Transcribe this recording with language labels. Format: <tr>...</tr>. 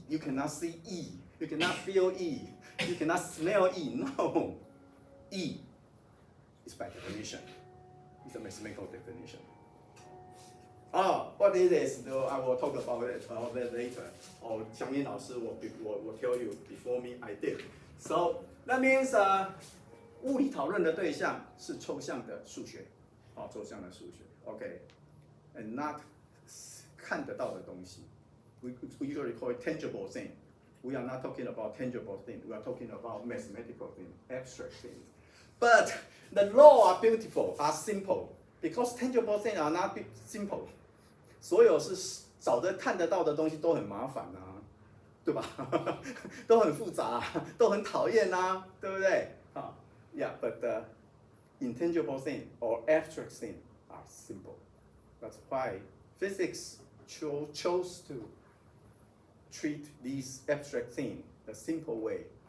<en>You cannot see E. You cannot feel E. You cannot smell E. No. E is by definition. It's a mathematical definition. What it is, I will talk about it later. Or 祥林老师 will tell you before me, I did. So that means</en> <zh>物理讨论的对象是抽象的数学，抽象的数学 ，</zh> <en>OK, and not</en> <zh>看得到的东西。</zh> <en>We usually call it tangible thing. We are not talking about tangible thing. We are talking about mathematical thing, abstract things. But the law are beautiful, are simple, because tangible things are not simple.</en> <zh>所有是找得看得到的东西都很麻烦啊，对吧？都很复杂，都很讨厌啊，对不对？</zh> <en>Yeah, but the intangible thing or abstract thing are simple. That's why physics chose to treat these abstract things the simple way.</en>